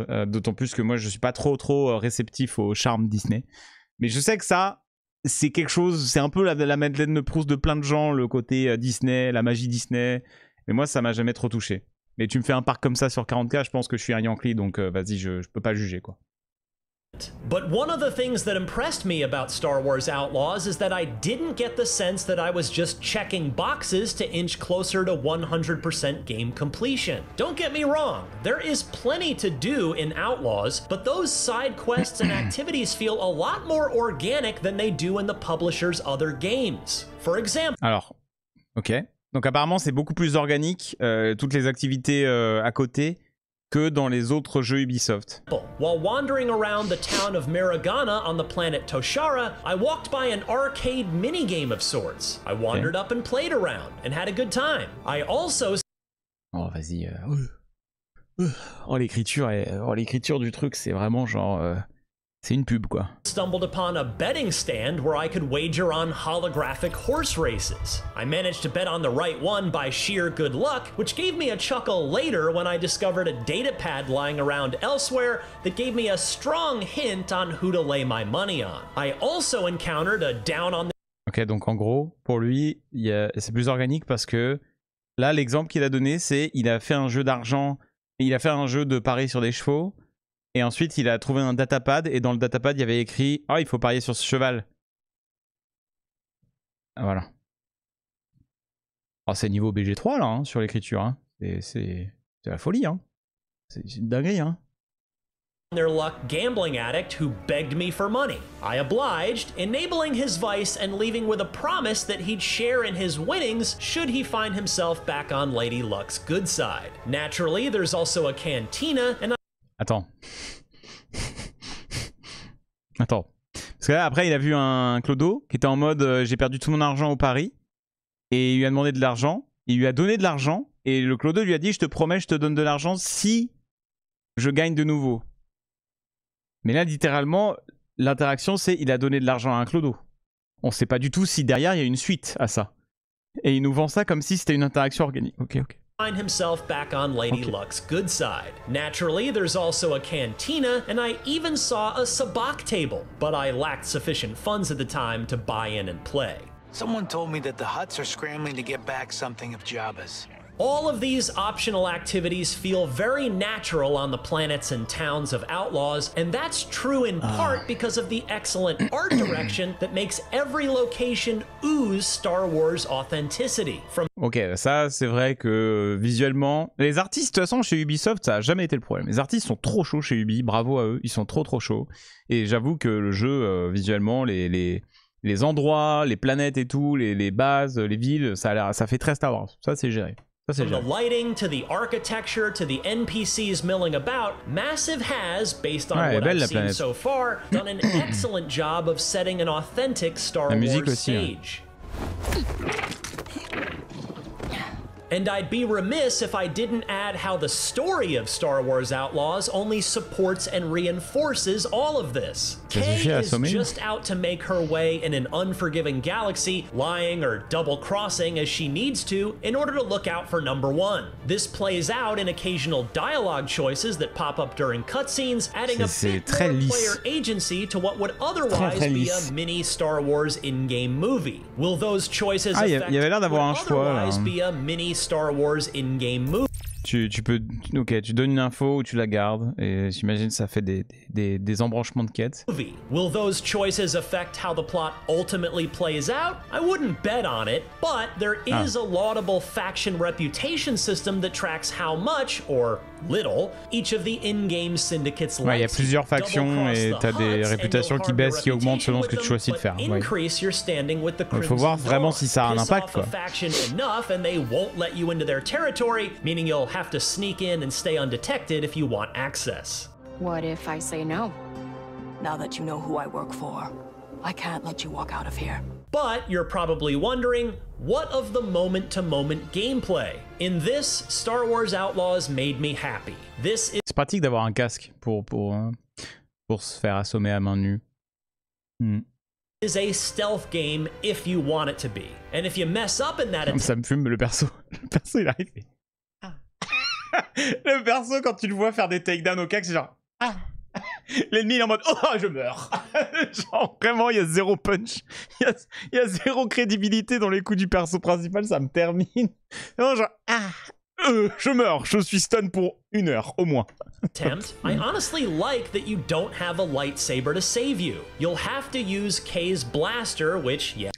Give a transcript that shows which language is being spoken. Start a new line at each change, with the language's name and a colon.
French: D'autant plus que moi, je suis pas trop réceptif au charme Disney. Mais je sais que ça, c'est quelque chose... C'est un peu la Madeleine de Proust de plein de gens, le côté Disney, la magie Disney... Mais moi, ça m'a jamais trop touché. Mais tu me fais un parc comme ça sur 40K, je pense que je suis un Yankee, donc vas-y, je peux pas juger, quoi.
English: But one of the things that impressed me about Star Wars Outlaws is that I didn't get the sense that I was just checking boxes to inch closer to 100% game completion. Don't get me wrong, there is plenty to do in Outlaws, but those side quests and activities feel a lot more organic than they do in the publisher's other games. For example...
French: Alors, ok. Donc apparemment c'est beaucoup plus organique, toutes les activités à côté, que dans les autres jeux Ubisoft.
English: While wandering around the town of Miragana on the planet Toshara, I walked by an arcade minigame of sorts. I wandered up and played around and had a good time. I also...
French: Oh vas-y. Oh l'écriture du truc, c'est vraiment genre... C'est une pub quoi.
English: Stumbled upon a betting stand where I could wager on holographic horse races. I managed to bet on the right one by sheer good luck, which gave me a chuckle later when I discovered a data pad lying around elsewhere that gave me a strong hint on who to lay my money on. I also encountered a down on the...
French: Ok, donc en gros, pour lui, c'est plus organique parce que là, l'exemple qu'il a donné, c'est il a fait un jeu d'argent, il a fait un jeu de paris sur des chevaux. Et ensuite, il a trouvé un datapad, et dans le datapad, il y avait écrit « Ah, il faut parier sur ce cheval. » Voilà. Oh, c'est niveau BG3, là, hein, sur l'écriture. Hein. C'est la folie, hein. C'est une dinguerie, hein.
English: Their luck gambling addict who begged me for money. I obliged, enabling his vice and leaving with a promise that he'd share in his winnings should he find himself back on Lady Luck's good side. Naturally, there's also a cantina, and
French: Attends. Attends. Parce que là, après, il a vu un clodo qui était en mode j'ai perdu tout mon argent au pari. Et il lui a demandé de l'argent. Il lui a donné de l'argent. Et le clodo lui a dit je te promets, je te donne de l'argent si je gagne de nouveau. Mais là, littéralement, l'interaction, c'est il a donné de l'argent à un clodo. On sait pas du tout si derrière, il y a une suite à ça. Et il nous vend ça comme si c'était une interaction organique. Ok, ok.
English: Find himself back on Lady Luck's good side. Naturally, there's also a cantina, and I even saw a sabacc table, but I lacked sufficient funds at the time to buy in and play. Someone told me that the Hutts are scrambling to get back something of Jabba's. All of these optional activities feel very natural on the planets and towns of Outlaws, and that's true in part because of the excellent art direction that makes every location ooze Star Wars authenticity.
French: Ok, ça c'est vrai que visuellement, les artistes de toute façon chez Ubisoft ça a jamais été le problème. Les artistes sont trop chauds chez Ubi, bravo à eux, ils sont trop chauds. Et j'avoue que le jeu visuellement, les endroits, les planètes et tout, les bases, les villes, ça fait très Star Wars. Ça c'est géré.
English: From the lighting to the architecture to the NPCs milling about, Massive has, based on what I've seen so far, done an excellent job of setting an authentic Star Wars stage. And I'd be remiss if I didn't add how the story of Star Wars Outlaws only supports and reinforces all of this. Kay is just out to make her way in an unforgiving galaxy, lying or double-crossing as she needs to in order to look out for number one. This plays out in occasional dialogue choices that pop up during cutscenes, adding a bit more player agency to what would otherwise be a mini Star Wars in-game movie. Will those choices affect what would otherwise be a mini Star Wars in-game movie?
French: Tu peux, ok, tu donnes une info ou tu la gardes et j'imagine ça fait des embranchements de quêtes.
English: Will those choices affect how the plot ultimately plays out? I wouldn't bet on it, but there is a laudable faction reputation system that tracks how much, or little, each of the in-game syndicates
French: ouais, il y a plusieurs factions et t'as des réputations qui baissent, qui augmentent selon ce que tu choisis de faire. Ouais. Il faut voir vraiment si ça a un impact, quoi.
English: Have to sneak in and stay undetected if you want access. What if I say no? Now that you know who I work for, I can't let you walk out of here. But you're probably wondering, what of the moment-to-moment gameplay? In this, Star Wars Outlaws made me happy. This is...
French: C'est pratique d'avoir un casque pour se faire assommer à main nue.
English: Is a stealth game if you want it to be. And if you mess up in that...
French: Ça me fume le perso. Le perso, il arrive. Le perso, quand tu le vois faire des takedowns au cac, c'est genre... Ah. L'ennemi il est en mode « Oh, je meurs !» Genre vraiment, il y a zéro punch. Il y a zéro crédibilité dans les coups du perso principal, ça me termine. Non, genre... Ah. Je meurs, je suis stun pour 1 heure, au moins.
English: I honestly like that you don't have a lightsaber to save you. You'll have to use Kay's blaster, which, yeah.